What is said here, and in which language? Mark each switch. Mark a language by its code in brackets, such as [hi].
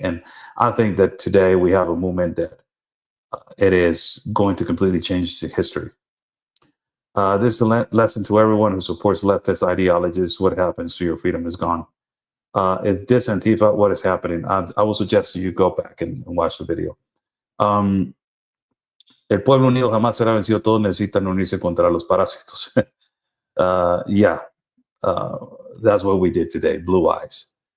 [en] And I think that today we have a movement that it is going to completely change the history. This is a lesson to everyone who supports leftist ideologies. What happens to your freedom is gone. Is this Antifa? What is happening? I will suggest you go back and watch the video. [es] El pueblo unido jamás será vencido. Todos necesitan unirse contra los parásitos. [en] Yeah, that's what we did today. Blue eyes.